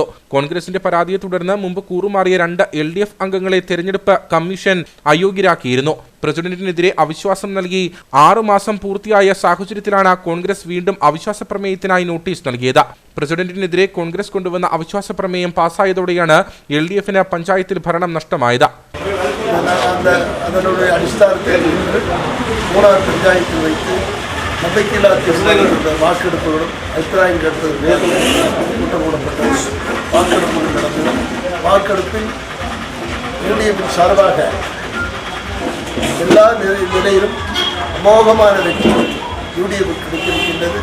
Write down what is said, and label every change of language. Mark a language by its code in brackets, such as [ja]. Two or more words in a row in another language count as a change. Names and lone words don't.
[ml] കോൺഗ്രസിന്റെ പരാതിയെ തുടർന്ന് മുമ്പ് കൂറുമാറിയ 2 LDF അംഗങ്ങളെ തെരഞ്ഞെടുപ്പ് കമ്മീഷൻ അയോഗ്യരാക്കിയിരുന്നു. പ്രസിഡന്റിനെതിരെ അവിശ്വാസം നൽകി 6 മാസം പൂർത്തിയായ സാഹചര്യത്തിലാണ് കോൺഗ്രസ് വീണ്ടും അവിശ്വാസ പ്രമേയത്തിനായി നോട്ടീസ് നൽകിയത്. പ്രസിഡന്റിനെതിരെ കോൺഗ്രസ് കൊണ്ടുവന്ന അവിശ്വാസ പ്രമേയം പാസ്സായതോടെയാണ് LDF-ന് പഞ്ചായത്തിൽ ഭരണം നഷ്ടമായത്. [ta] அதனுடைய அடிസ്ഥാനத்தில் மூணார் பஞ்சாயத்தில் வைத்து நம்பிக்கையில்லா வாக்கெடுப்புகளும் அபிப்பிராயம் கேட்டது கூட்டம் கூடப்பட்டது. வாக்கெடுப்புகள் நடந்தது. வாக்கெடுப்பில் LDF-இன் சார்பாக எல்லா நிலையிலும் அமோகமான வெற்றி UDF கிடைத்திருக்கின்றது.